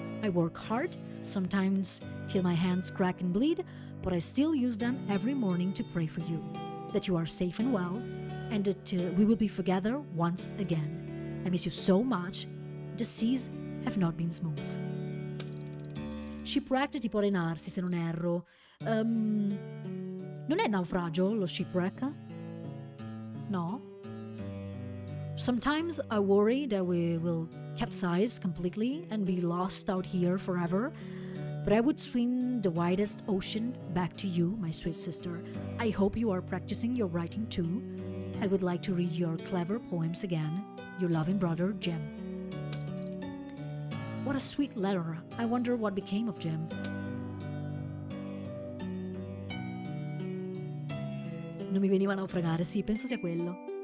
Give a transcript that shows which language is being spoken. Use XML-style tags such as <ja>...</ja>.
<en>I work hard, sometimes till my hands crack and bleed, but I still use them every morning to pray for you, that you are safe and well, and that we will be together once again. I miss you so much. The seas have not been smooth.</en> <it>Shipwrecked tipo arenarsi, se non erro. Non è naufragio lo shipwreck? No?</it> <en>Sometimes I worry that we will capsize completely and be lost out here forever, but I would swim the widest ocean back to you, my sweet sister. I hope you are practicing your writing too. I would like to read your clever poems again. Your loving brother, Jim. What a sweet letter. I wonder what became of Jim.</en> <it>Non mi veniva a naufragare, sì, penso sia quello.</it>